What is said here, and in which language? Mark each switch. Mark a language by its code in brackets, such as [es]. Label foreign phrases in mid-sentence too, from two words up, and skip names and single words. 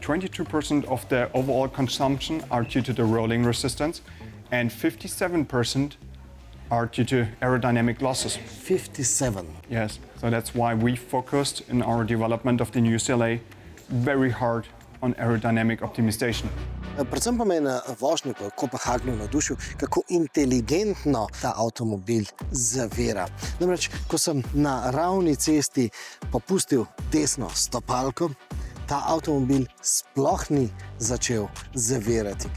[en] 22% of the overall consumption are due to the rolling resistance, and 57% are due to aerodynamic losses. 57. Yes, so that's why we focused in our development of the new CLA very hard on aerodynamic optimization. [sl] Predvsem pa me je na vožnji po Kopenhagnu navdušil, kako inteligentno ta avtomobil zavira. Namreč, ko sem na ravni cesti popustil desno stopalko, ta avtomobil sploh ni začel zavirati.